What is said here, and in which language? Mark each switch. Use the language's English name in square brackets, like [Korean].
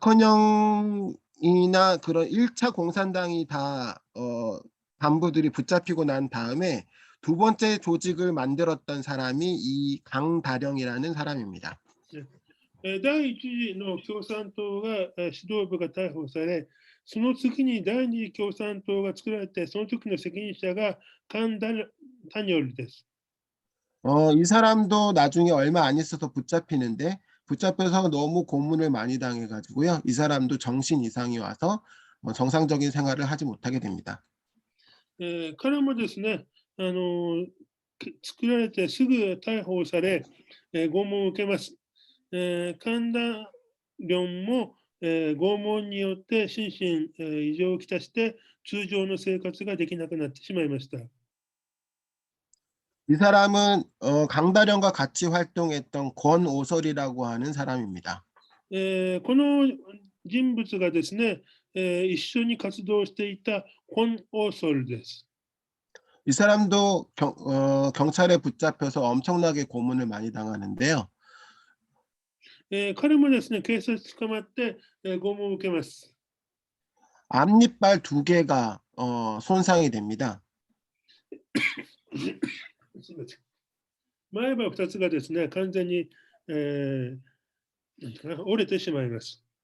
[Korean] 박헌영이나 그런 1차 공산당이 다 간부들이 붙잡히고 난 다음에 두 번째 조직을 만들었던 사람이 이 강다령이라는 사람입니다. [Japanese] 第一次の共産党が、指導部が逮捕され、その次に第二次共産党が作られて、その時の責任者がカン・タニョルです。 [Korean] 이 사람도 나중에 얼마 안 있어서 붙잡히는데 붙잡혀서 너무 고문을 많이 당해가지고요. 이 사람도 정신 이상이 와서 정상적인 생활을 하지 못하게 됩니다. [Japanese] 彼もですね、作られてすぐ逮捕され、拷問を受けます。神田寮も、拷問によって心身、異常をきたして通常の生活ができなくなってしまいました。 [Korean] 이 사람은 강다령과 같이 활동했던 권오설이라고 하는 사람입니다. [Japanese] この人物がですね、一緒に活動していたコン・オーソルです。 [Korean] 이 사람도 경찰에 붙잡혀서 엄청나게 고문을 많이 당하는데요. [Japanese] 彼もですね、警察捕まって、拷問を受けます。 [Korean] 앞니빨 2개가 손상이 됩니다. [Japanese] 前歯2つがですね、完全に、折れてしまいます。